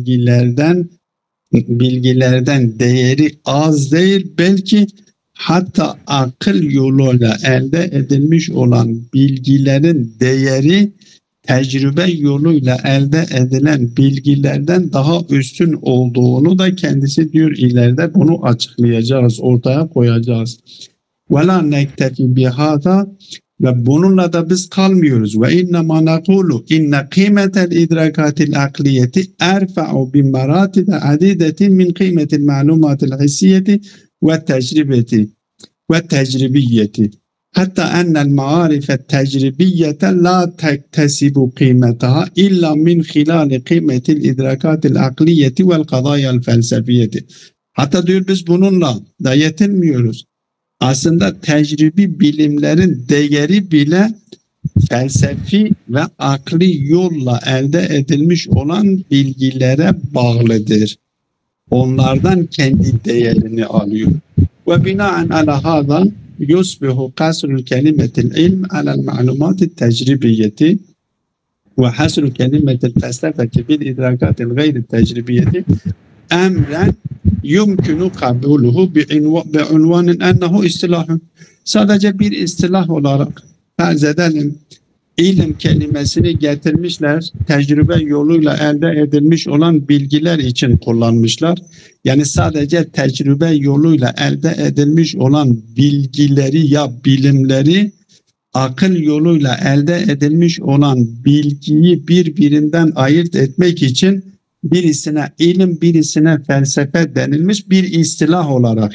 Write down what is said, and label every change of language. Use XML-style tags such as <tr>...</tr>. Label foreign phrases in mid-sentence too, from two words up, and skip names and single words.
<tr>bilgilerden değeri az değil, belki hatta akıl yoluyla elde edilmiş olan bilgilerin değeri tecrübe yoluyla elde edilen bilgilerden daha üstün olduğunu da kendisi diyor, ileride bunu açıklayacağız, ortaya koyacağız.</tr> <ar>وَلَا نَكْتَفِ بِهَذَا,</ar> <tr>ve bununla da biz kalmıyoruz.</tr> <ar>وَاِنَّمَا نَقُولُ اِنَّ قِيمَةَ الْاِدْرَاكَاتِ الْعَقْلِيَةِ اَرْفَعُ بِمَرَاتِبَ عَدِيدَةٍ مِنْ قِيمَةِ الْمَعْلُومَاتِ الْحِسِّيَّةِ وَالتَّجْرِبِيَّةِ حتى أن المعارف التجريبية لا تكتسب قيمتها إلا من خلال قيمة الإدراكات العقلية والقضايا الفلسفية.</ar> <tr>Hatta diyor biz bununla da yetinmiyoruz. Aslında tecrübi bilimlerin değeri bile felsefi ve akli yolla elde edilmiş olan bilgilere bağlıdır. Onlardan kendi değerini alıyor.</tr> <ar>وبناء على هذا يصبح قصر كلمة العلم على المعلومات التجريبية وحصر كلمة الفلسفة بالإدراكات الغير التجريبية أمرا يمكن قبوله بعنوان أنه اصطلاح.</ar> <tr>Sadece bir istilah olarak farz edelim, ilim kelimesini getirmişler, tecrübe yoluyla elde edilmiş olan bilgiler için kullanmışlar. Yani sadece tecrübe yoluyla elde edilmiş olan bilgileri ya bilimleri, akıl yoluyla elde edilmiş olan bilgiyi birbirinden ayırt etmek için birisine ilim, birisine felsefe denilmiş bir istilah olarak.</tr>